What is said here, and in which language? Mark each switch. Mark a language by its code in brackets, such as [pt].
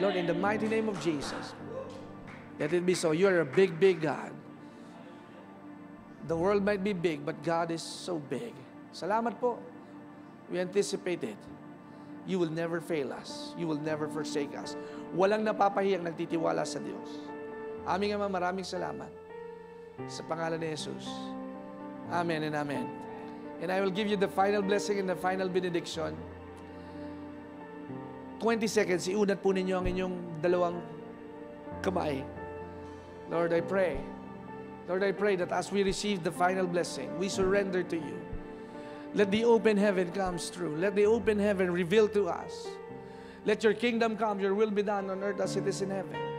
[en] Lord, in the mighty name of Jesus, let it be so. You are a big, big God. The world might be big, but God is so big. Salamat po. We anticipate it. You will never fail us. You will never forsake us. [tl] Walang napapahiyang nagtitiwala sa Diyos. Aming Ama, maraming salamat. Sa pangalan ni Jesus. Amen and amen. [en] And I will give you the final blessing and the final benediction. [tl] 20 seconds, iunat po ninyo ang inyong dalawang kamay. [en] Lord, I pray. Lord, I pray that as we receive the final blessing, we surrender to you. Let the open heaven come through. Let the open heaven reveal to us. Let your kingdom come, your will be done on earth as it is in heaven.